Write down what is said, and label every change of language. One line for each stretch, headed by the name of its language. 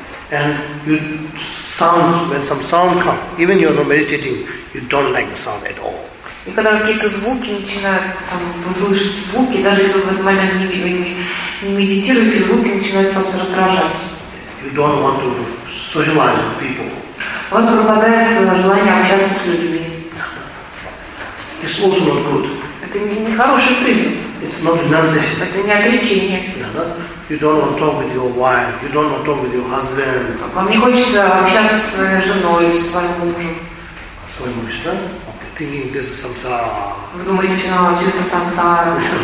English: And you sound, when some sound comes, even you're not meditating, you don't like the sound at all.
Russian: И когда какие-то звуки начинают, вы слышите звуки, даже если вы нормально не медитируете, звуки начинают просто раздражать.
English: You don't want to socialize with people.
Russian: У вас пропадает желание общаться с людьми.
English: It's also not good.
Russian: Это не хороший признак.
English: It's not renunciation.
Russian: Это не отречение.
English: You don't want to talk with your wife. You don't want to talk with your husband.
Russian: Вам не хочется общаться со своей женой, со своим мужем. Своим мужем, да?
English: Okay. Thinking this is samsara.
Russian: Вы думаете, что это самсара?